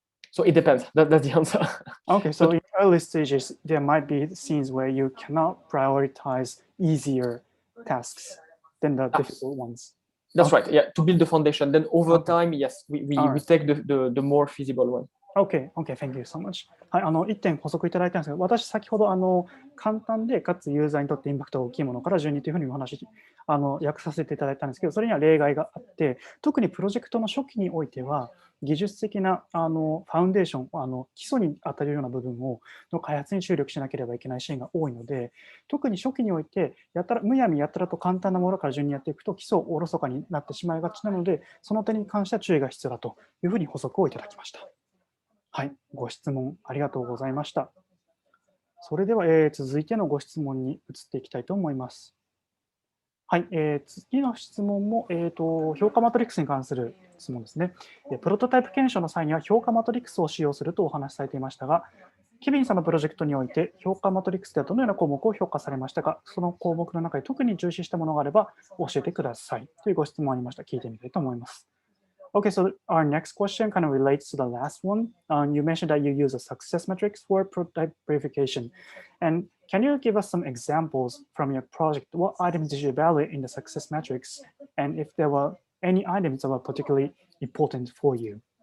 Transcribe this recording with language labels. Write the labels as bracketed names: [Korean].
[English] So it depends. That's the answer. Okay, so in early stages, there might be scenes where you cannot prioritize easier tasks than the difficult ones. That's right. Yeah, to build the foundation. Then over time, yes, we take the more feasible one. Okay, thank you so much. [Japanese] はい、1点補足いただいたんですが、私先ほど簡単でかつユーザーにとってインパクトが大きいものから順にというふうにお話訳させていただいたんですけど、それには例外があって、特にプロジェクトの初期においては技術的なファウンデーション、基礎に当たるような部分の開発に注力しなければいけないシーンが多いので、特に初期においてむやみやたらと簡単なものから順にやっていくと基礎おろそかになってしまいがちなので、その点に関しては注意が必要だというふうに補足をいただきました。はい、ご質問ありがとうございました。それでは、続いてのご質問に移っていきたいと思います。はい、次の質問も、評価マトリックスに関する質問ですね。プロトタイプ検証の際には評価マトリックスを使用するとお話しされていましたが、ケビンさんのプロジェクトにおいて評価マトリックスではどのような項目を評価されましたか、その項目の中で特に重視したものがあれば教えてくださいというご質問ありました。聞いてみたいと思います。 [English] Okay, so our next question kind of relates to the last one. You mentioned that you use a success metrics for prototype verification. And can you give us some examples from your project? What items did you evaluate in the success metrics? And if there were any items that were particularly important for you?